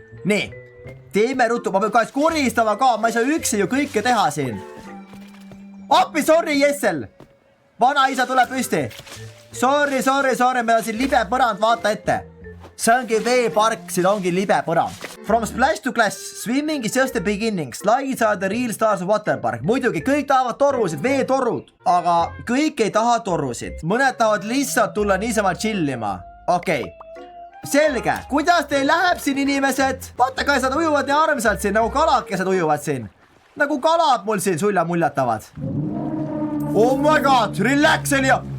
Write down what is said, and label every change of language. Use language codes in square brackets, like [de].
[et] Nii, teeme ruttu, ma pean kahest koristama ka, ma ei saa üksi ju kõike teha siin. Appi, sorry, Jessel. Vanaisa tuleb püsti. Sorry, meil on siin libe põrand, vaata ette. See ongi veepark, siin ongi libe põrand. [en] From splash to glass, swimming is just the beginning. Slides are the real stars of waterpark. [et] Muidugi, kõik tahavad torusid, veetorud. Aga kõik ei taha torusid. Mõned tahavad lihtsalt tulla niisama chillima. Okei. Selge. Kuidas teil läheb siin, inimesed? Vaata, kas nad ujuvad nii armsalt siin, nagu kalakesed ujuvad siin. Nagu kalad mul siin sulja muljatavad. [en] Oh my god, relax, [et] Elia.